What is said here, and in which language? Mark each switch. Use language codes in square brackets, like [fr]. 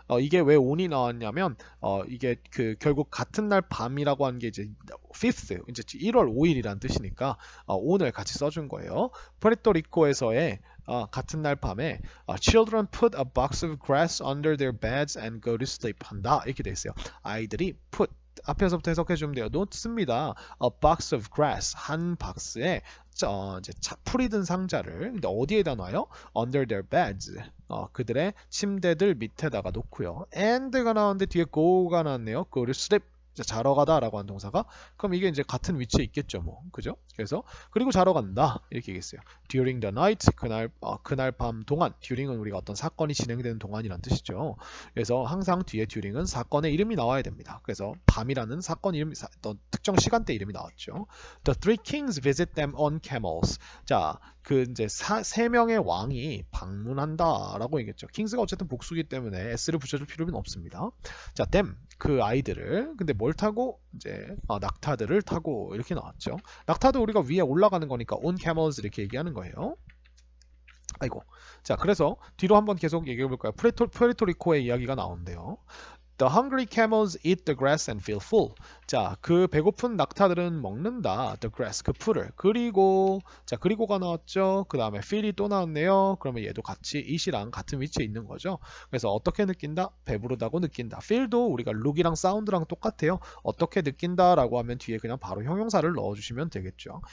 [ko] 이게 왜 on이 나왔냐면 이게 그 결국 같은 날 밤이라고 하는 게 이제 5th, 이제 1월 5일이란 뜻이니까 on을 같이 써준 거예요. 푸에르토리코에서의 같은 날 밤에 [en] children put a box of grass under their beds and go to sleep [ko] 한다 이렇게 돼 있어요. 아이들이 put 앞에서부터 해석해 주면 돼요. 놓습니다. [en] A box of grass [ko] 한 박스에 이제 풀이 든 상자를 근데 어디에다 놔요? [en] Under their beds [ko] 그들의 침대들 밑에다가 놓고요. and가 나왔는데 뒤에 go가 나왔네요. [en] Go to sleep [ko] 자러 가다라고 하는 동사가 그럼 이게 이제 같은 위치에 있겠죠, 뭐 그죠? 그래서 그리고 자러 간다 이렇게 얘기했어요. [en] During the night [ko] 그날 밤 동안 during은 우리가 어떤 사건이 진행되는 동안이란 뜻이죠. 그래서 항상 뒤에 during은 사건의 이름이 나와야 됩니다. 그래서 밤이라는 사건 이름이 어떤 특정 시간대 이름이 나왔죠. [en] The three kings visit them on camels. [ko] 자, 그 이제 세 명의 왕이 방문한다라고 얘기했죠. kings가 어쨌든 복수기 때문에 s를 붙여줄 필요는 없습니다. 자, them 그 아이들을 근데 뭘 타고 이제 낙타들을 타고 이렇게 나왔죠. 낙타도 우리가 위에 올라가는 거니까 on camels 이렇게 얘기하는 거예요. 아이고. 자, 그래서 뒤로 한번 계속 얘기해 볼까요? 푸에르토리코의 이야기가 나오는데요. [en] The hungry camels eat the grass and feel full. [ko] 자, 그 배고픈 낙타들은 먹는다. [en] The grass, [ko] 그 풀을. 그리고가 나왔죠. 그 다음에 feel이 또 나왔네요. 그러면 얘도 같이 it이랑 같은 위치에 있는 거죠. 그래서 어떻게 느낀다? 배부르다고 느낀다. feel도 우리가 look이랑 sound랑 똑같아요. 어떻게 느낀다라고 하면 뒤에 그냥 바로 형용사를 넣어주시면 되겠죠.